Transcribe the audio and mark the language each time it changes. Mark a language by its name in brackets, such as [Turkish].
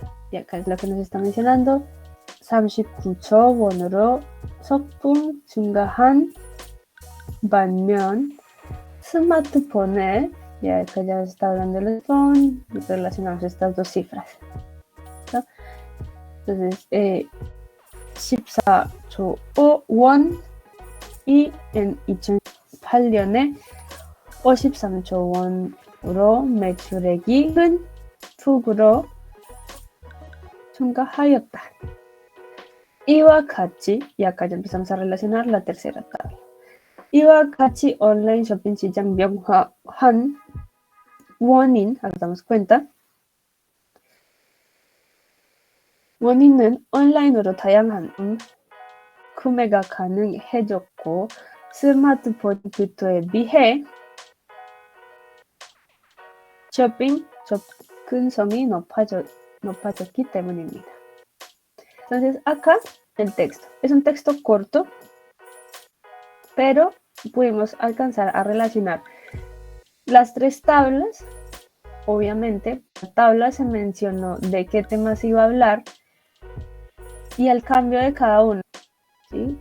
[Spanish] Y acá es lo que nos está mencionando. [Korean] 39조 원으로 소품 증가한 반면 스마트폰에, [Spanish] ya acá ya está hablando del phone y relacionamos estas dos cifras, ¿no? Entonces [Korean] 14조 won [Spanish] y en [Korean] 2008년에 53조 원으로 매출액이 큰 폭으로 증가하였다. 이와 같이, [Spanish] y acá ya empezamos a relacionar la tercera tabla. [Korean] 이와 같이 온라인 쇼핑 시장 명확한 원인, [Spanish] ahora damos cuenta. [Korean] 원인은 온라인으로 다양한 구매가 가능해졌고 스마트폰 기토에 비해 쇼핑 접근성이 높아졌기 때문입니다. [Spanish] Entonces acá el texto es un texto corto, pero pudimos alcanzar a relacionar las tres tablas. Obviamente, la tabla se mencionó de qué temas iba a hablar y el cambio de cada uno, ¿sí?